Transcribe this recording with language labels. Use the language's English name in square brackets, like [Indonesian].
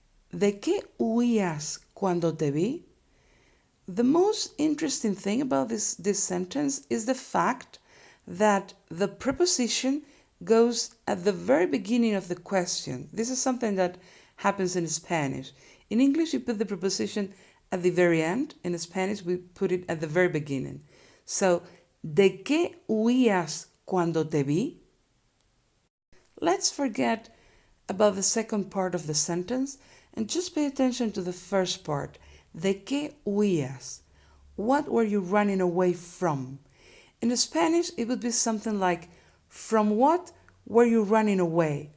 [Spanish] ¿De qué huías cuando te vi? [English] The most interesting thing about this sentence is the fact that the preposition goes at the very beginning of the question. This is something that happens in Spanish. In English, you put the preposition at the very end. In Spanish, we put it at the very beginning. [Spanish] So, ¿de qué huías cuando te vi? [English] Let's forget about the second part of the sentence and just pay attention to the first part. [Spanish] ¿De qué huías? [English] What were you running away from? In Spanish, it would be something like, from what were you running away?